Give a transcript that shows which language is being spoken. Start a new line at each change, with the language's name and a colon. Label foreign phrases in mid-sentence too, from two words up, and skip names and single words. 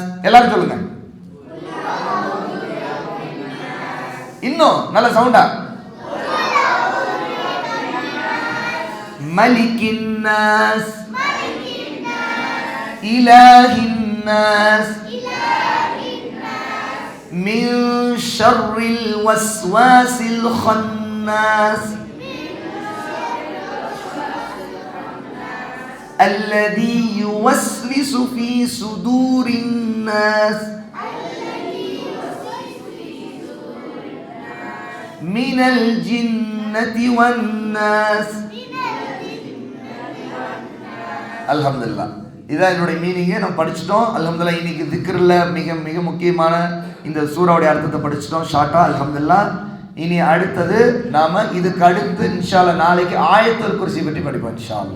Tamil: எல்லாரும் சொல்லுங்க, இன்னும் நல்ல சவுண்டா.
Arabic: ملك الناس إله الناس, من شر الوسواس خناس الذي يوسوس في صدور الناس من الجنة والناس.
Tamil: அல்ஹம்துலில்லாஹ். இதான் என்னுடைய மீனிங்கை நம்ம படிச்சிட்டோம். அல்ஹம்துலில்லாஹ். இன்னைக்கு திக்ரில் மிக மிக முக்கியமான இந்த சூறாவுடைய அர்த்தத்தை படிச்சிட்டோம் ஷார்ட்டா. அல்ஹம்துலில்லாஹ். இனி அடுத்தது நாம இதுக்கு அடுத்து
Arabic: إن شاء الله
Tamil: நாளைக்கு ஆயத்துல் குர்சி பற்றி படிப்போம்
Arabic: إن شاء الله.